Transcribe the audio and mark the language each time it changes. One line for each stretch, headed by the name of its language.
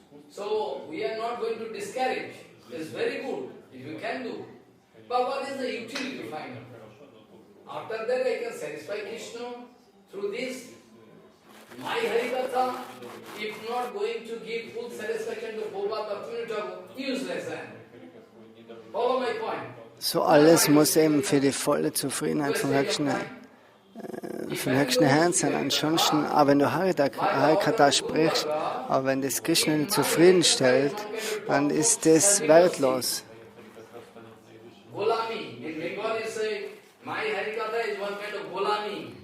English: So we are not going to discourage. It's very good if you can do. But what is the utility final? After that I can satisfy Krishna through this. My Harikatha, if not going to give full satisfaction to Prabhupada or useless. Follow my point.
German: So alles muss eben für die volle Zufriedenheit vom höchsten Herrn sein. Ansonsten, aber wenn du Harikatha sprichst, aber wenn das Krishna nicht zufriedenstellt, dann ist das wertlos.
Bangla: Golami.
English: In Bengal you say, my Harikatha is one kind of Golami.